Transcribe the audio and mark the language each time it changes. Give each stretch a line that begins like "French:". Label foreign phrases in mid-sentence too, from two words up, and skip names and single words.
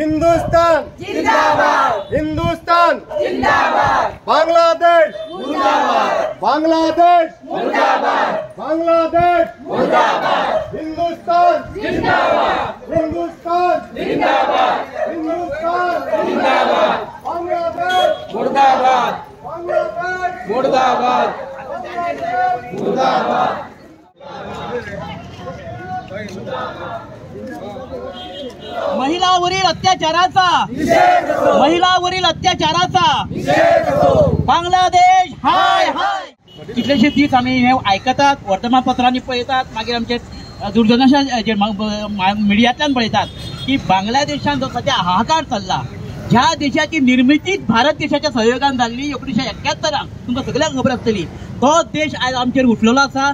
Hindi: हिंदुस्तान जिंदाबाद, हिंदुस्तान जिंदाबाद, बांग्लादेश मुर्दाबाद, बांग्लादेश मुर्दाबाद, बांग्लादेश मुर्दाबाद, हिंदुस्तान जिंदाबाद, हिंदुस्तान जिंदाबाद, हिंदुस्तान जिंदाबाद, बांग्लादेश मुर्दाबाद, बांग्लादेश मुर्दाबाद, मुर्दाबाद।
Marathi: महिलावरील अत्याचाराचा बांग्लादेश हाय हाय।
Konkani: कितलेशे दीस आम्ही हे ऐकतात, वर्तमानपत्रांनी पळयतात, मागीर आमचे दूरदर्शनाच्या मिडियांतल्यान पळयतात की बांगलादेशान जो सध्या हाहाकार चालला, ज्या देशाची निर्मिती भारत देशाच्या सहयोगान जाल्ली 1971 तुमकां सगळ्यांक खबर आसतली, तो देश आज आमचेर उठलेलो आसा।